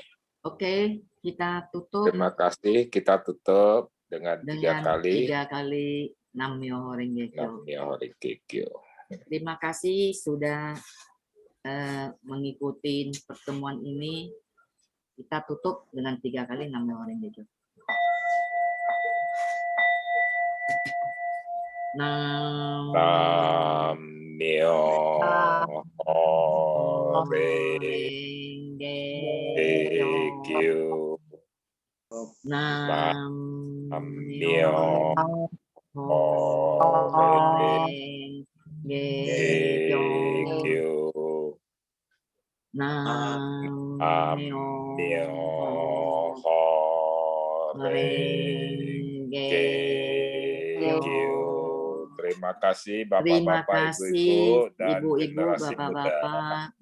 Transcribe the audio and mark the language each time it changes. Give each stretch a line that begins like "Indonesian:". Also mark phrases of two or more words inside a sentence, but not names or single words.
Indonesian: Oke, kita tutup Terima kasih. Kita tutup dengan 3 dengan kali. 3 kali
Japanese: 南無妙法蓮華経. 南無妙法蓮華経.
Indonesian: Terima kasih sudah mengikuti pertemuan ini. Kita tutup dengan 3 kali
Japanese: 南無妙法蓮華経. 南無妙法蓮華経. 南無妙法蓮華経. 南無妙法蓮華経.
Indonesian: Terima kasih Bapak-Bapak, Ibu-Ibu, dan Ibu-ibu, generasi muda. bapak-bapak.